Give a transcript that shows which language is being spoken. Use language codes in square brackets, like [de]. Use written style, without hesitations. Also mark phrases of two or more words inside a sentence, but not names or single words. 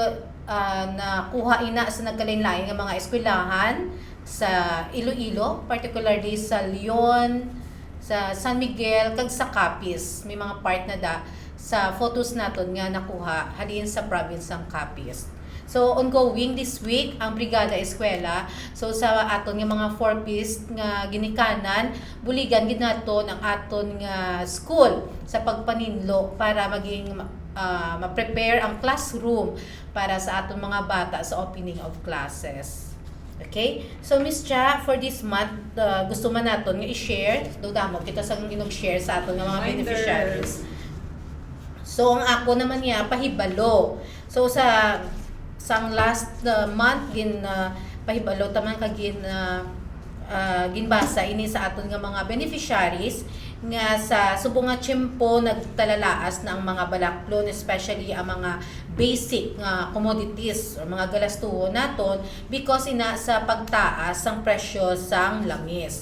[hil] So nakuha ina sa nagkalain-lain nga mga eskwelahan sa Iloilo, particularly sa Leon, sa San Miguel, kag sa Capiz. May mga part na da sa photos naton nga nakuha halin sa province ng Capiz. So [en] ongoing this week [hil] ang Brigada Eskwela. So sa aton nga mga 4-piece nga ginikanan, buligan gid naton ang aton nga school sa pagpaninlo para maging ma-prepare ang classroom para sa aton mga bata sa [en] opening of classes. Okay? So Miss Cha, for this month, [hil] gusto man naton nga i-share, damo kita sa inog-share sa aton nga mga beneficiaries. So ang ako naman niya pahibalo. So sa last month pahibalo taman kagin ginbasa ini sa aton nga mga beneficiaries nga sa subong nga tiyempo nagtalalaas na ang mga balaklon, especially ang mga basic nga commodities o mga galastuho naton because ina sa pagtaas ang presyo sang langis.